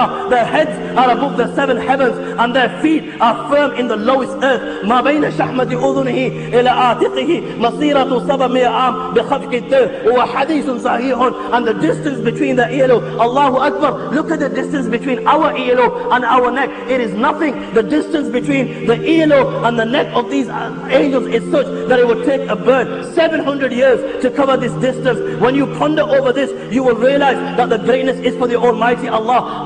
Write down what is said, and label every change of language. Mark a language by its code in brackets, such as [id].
[en] Their heads are above the 7 heavens, and their feet are firm in the lowest earth. [ar] ما بين شحمة أذنه إلى عاتقه مسيرة 700 عام بخفق الدر وحديث صحيح. [en] And the distance between the earlobe, Allahu Akbar, look at the distance between our earlobe and our neck. It is nothing. The distance between the earlobe and the neck of these angels is such that it would take a bird 700 years to cover this distance. When you ponder over this, you will realize that the greatness is for the Almighty Allah.